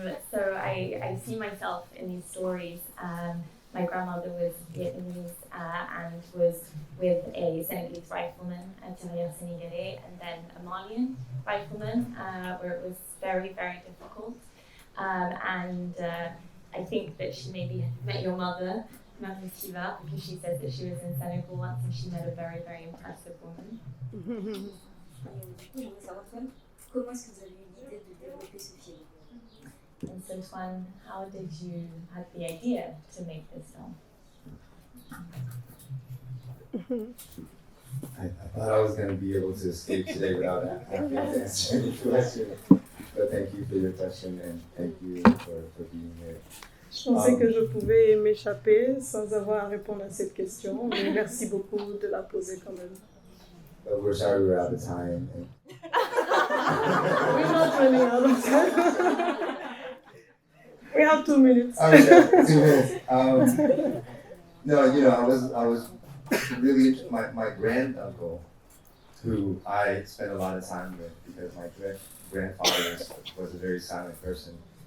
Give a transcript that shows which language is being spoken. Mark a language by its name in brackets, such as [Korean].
[English] So I see myself in these stories. My grandmother was Vietnamese and was with a Senegalese rifleman, a tirailleur sénégalais, and then a Malian rifleman, where it was very, very difficult. And I think that she maybe met your mother, Madame Thiva, because she said that she was in Senegal once and she met a very, very impressive woman. [French] Du coup, j'aimerais savoir, Tuan, comment est-ce que vous avez eu l'idée de développer ce film? [English] And so, Tran, how did you have the idea to make this film? I thought I was going to be able to escape today without having to answer any question. But thank you for your question and thank you for being here. [French] Je pensais que je pouvais m'échapper sans avoir à répondre à cette question, mais merci beaucoup de la poser quand même. [English] But we're sorry we're out of time. We're not running out of time. We have 2 minutes. Okay, 2 minutes. No, you know, I was really my granduncle, who I spent a lot of time with because my grandfather was a very silent person.